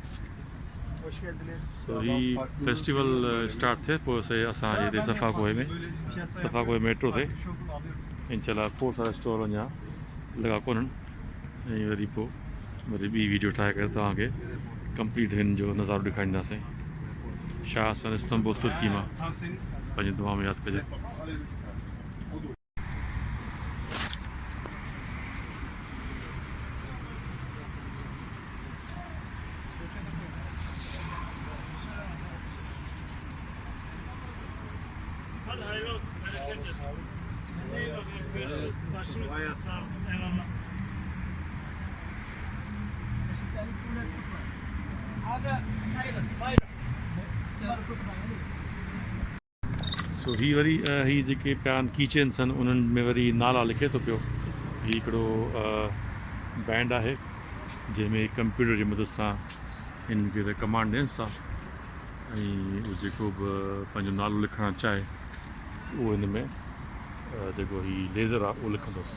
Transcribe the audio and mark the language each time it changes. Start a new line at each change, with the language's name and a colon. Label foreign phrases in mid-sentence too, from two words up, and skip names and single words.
Sindhi: तो ही फेस्टिवल स्टार्ट थिए पोइ असांजे हिते सफ़ाकोय में सफ़ाकोय मेट्रो ते इंशाल्लाह खोड़ सारा स्टॉल अञा लॻा कोन्हनि। ऐं वरी पोइ वरी ॿी वीडियो ठाहे करे तव्हांखे कंप्लीट हिन जो नज़ारो ॾेखारींदासीं। शाह सन इस्तंबुल तुर्की मां पंहिंजी दुआ में यादि कजे।
Turkish: Hadi hayırlı olsun. Bereketler. Görüşürüz. Başımız sağ olun. Eyvallah.
Sindhi: सो ही वरी ही जेके पिया आहिनि कीचेन्स आहिनि उन्हनि में वरी नाला लिखे थो पियो। हीउ हिकिड़ो बैंड आहे जंहिंमें कंप्यूटर जी मदद सां हिन खे कमांड ॾियनि था ऐं उहो जेको बि पंहिंजो नालो लिखणु चाहे उहो हिन में जेको हीउ लेज़र आहे उहो लिखंदुसि।